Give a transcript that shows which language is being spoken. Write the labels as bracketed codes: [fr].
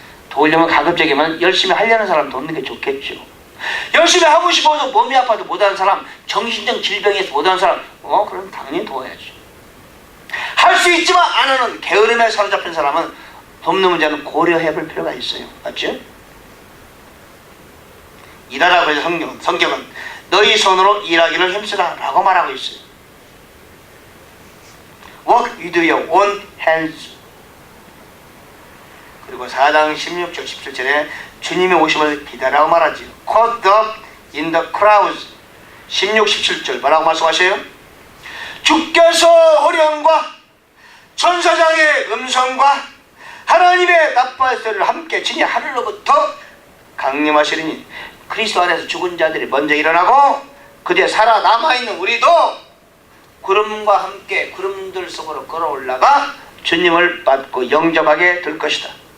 [ko] 도우려면 가급적이면 열심히 하려는 사람 돕는 게 좋겠죠. 열심히 하고 싶어서 몸이 아파도 못하는 사람, 정신적 질병에서 못하는 사람, 그럼 당연히 도와야죠. 할 수 있지만 안 하는 게으름에 사로잡힌 사람은 돕는 문제는 고려해 볼 필요가 있어요. 맞죠? 일하라고 해서 성경은 너희 손으로 일하기를 힘쓰라 라고 말하고 있어요. [en] Work with your own hands. [ko] 그리고 4장 16절 17절에 주님의 오심을 기다라고 말하지요. [en] Caught up in the crowds. [ko] 16, 17절 뭐라고 말씀하셔요? 주께서 호령과 천사장의 음성과 하나님의 나팔 소리를 함께 지니 하늘로부터 강림하시리니 그리스도 안에서 죽은 자들이 먼저 일어나고 그뒤에 살아남아있는 우리도 구름과 함께 구름들 속으로 끌어올라가 주님을 받고 영접하게 될 것이다.